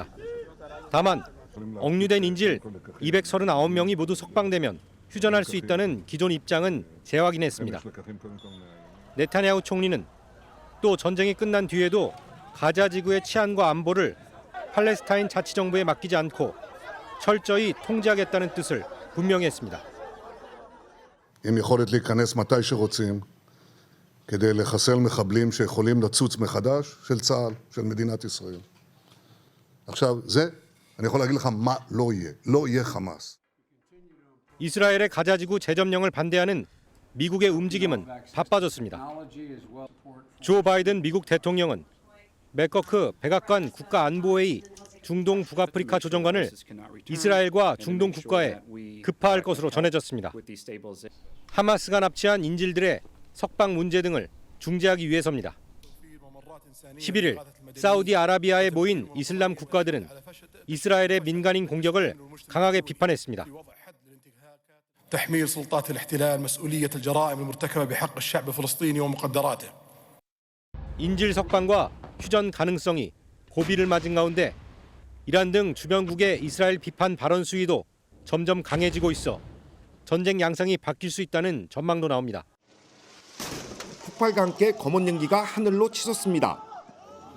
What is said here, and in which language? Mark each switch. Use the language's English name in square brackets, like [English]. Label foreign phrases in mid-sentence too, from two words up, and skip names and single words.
[Korean] 다만 억류된 인질 239명이 모두 석방되면 휴전할 수 있다는 기존 입장은 재확인했습니다. 네타냐후 총리는 또 전쟁이 끝난 뒤에도 가자 지구의 치안과 안보를 팔레스타인 자치정부에 맡기지 않고 철저히 통제하겠다는 뜻을 분명히 했습니다. [Hebrew] עם יכולת להיכנס מתי שרוצים כדי לחסל מחבלים שיכולים לצוץ מחדש של צה"ל, של מדינת ישראל. עכשיו, זה, אני יכול להגיד לך מה לא יהיה. לא יהיה חמאס. [Korean] 이스라엘의 가자지구 재점령을 반대하는 미국의 움직임은 바빠졌습니다. 조 바이든 미국 대통령은 맥커크 백악관 국가안보회의 중동 북아프리카 조정관을 이스라엘과 중동 국가에 급파할 것으로 전해졌습니다. 하마스가 납치한 인질들의 석방 문제 등을 중재하기 위해서입니다. 11일 사우디아라비아에 모인 이슬람 국가들은 이스라엘의 민간인 공격을 강하게 비판했습니다. [Arabic] تحميل سلطات الاحتلال مسؤولية الجرائم المرتكبة بحق الشعب الفلسطيني ومقدراته. [Korean] 인질 석방과 휴전 가능성이 고비를 맞은 가운데 이란 등 주변국의 이스라엘 비판 발언 수위도 점점 강해지고 있어 전쟁 양상이 바뀔 수 있다는 전망도 나옵니다. 폭발과 함께 검은 연기가 하늘로 치솟습니다.